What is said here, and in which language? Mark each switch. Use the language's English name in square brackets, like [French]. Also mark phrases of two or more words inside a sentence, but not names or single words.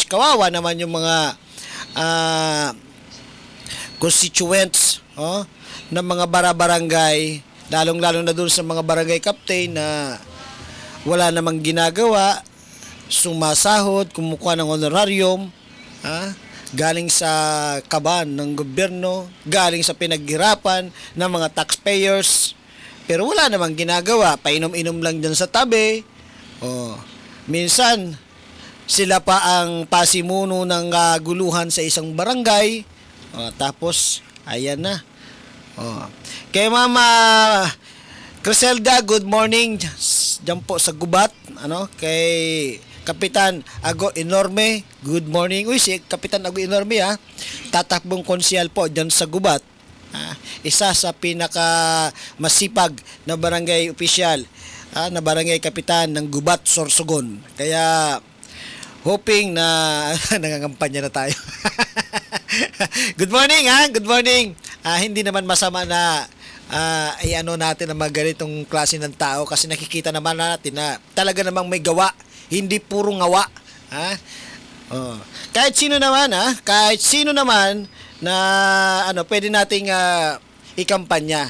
[Filipino] Kawawa naman yung mga constituents ng mga barangay, lalong-lalo na doon sa mga barangay captain na wala namang ginagawa, sumasahod, kumukuha ng honorarium, galing sa kaban ng gobyerno, galing sa pinaghirapan ng mga taxpayers, pero wala namang ginagawa, painom-inom lang dyan sa tabi. Minsan, sila pa ang pasimuno ng guluhan sa isang barangay, tapos, ayan na. Kay Mama Criselda, [English] good morning. [Filipino] Diyan po sa Gubat, kay Kapitan Ago Enorme, [English] good morning. [Filipino] Uy, si Kapitan Ago Enorme tatakbong konsyal po diyan sa Gubat. Isa sa pinaka masipag na barangay opisyal, na barangay kapitan ng Gubat, Sorsogon. Kaya hoping na nangangampanya na tayo. [English] Good morning, good morning. [Filipino] Hindi naman masama na natin ang mga ganitong klase ng tao kasi nakikita naman natin na talaga namang may gawa, hindi puro ngawa. Kahit sino naman na pwede nating ikampanya.